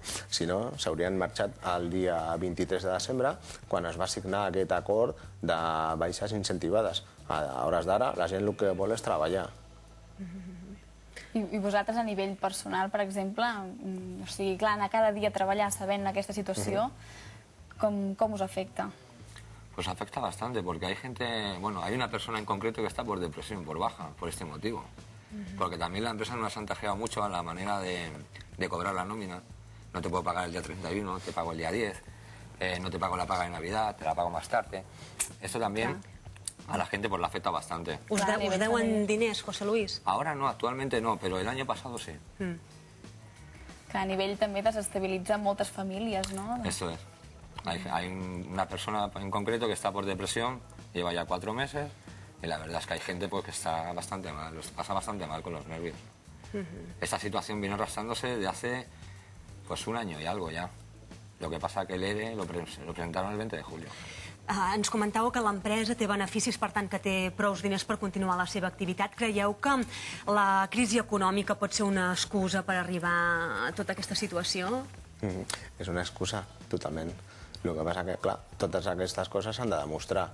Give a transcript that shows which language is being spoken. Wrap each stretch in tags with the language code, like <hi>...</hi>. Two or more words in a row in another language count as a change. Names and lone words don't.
<ca>Si no, s'haurien marxat el dia 23 de desembre, quan es va signar aquest acord de baixes incentivades. A hores d'ara, la gent el que vol és treballar. I vosaltres, a nivell personal, per exemple, o sigui, clar, anar cada dia a treballar sabent aquesta situació, com us afecta?</ca> <es>Pues afecta bastante, porque hay gente, bueno, hay una persona en concreto que está por depresión, por baja, por este motivo. Porque también la empresa nos ha chantajeado mucho a la manera de cobrar la nómina. No te puedo pagar el día 31, te pago el día 10, no te pago la paga de Navidad, te la pago más tarde. Esto también a la gente pues le afecta bastante.</es> <ca>Us deuen diners, José Luis?</ca> <es>Ahora no, actualmente no, pero el año pasado sí.</es> <ca>Que a nivell també desestabilitza moltes famílies, ¿no?</ca> <es>Esto es. Hay una persona en concreto que está por depresión, lleva ya 4 meses, y la verdad es que hay gente pues, que está bastante mal, pasa bastante mal con los nervios. Esta situación viene arrastrándose de hace pues 1 año y algo ya. Lo que pasa que el ERE lo presentaron el 20 de julio.</es> <ca>Ens comentàveu que l'empresa té beneficis, per tant, que té prous diners per continuar la seva activitat. Creieu que la crisi econòmica pot ser una excusa per arribar a tota aquesta situació? És una excusa, totalment. El que passa que, clar, totes aquestes coses s'han de demostrar.</ca>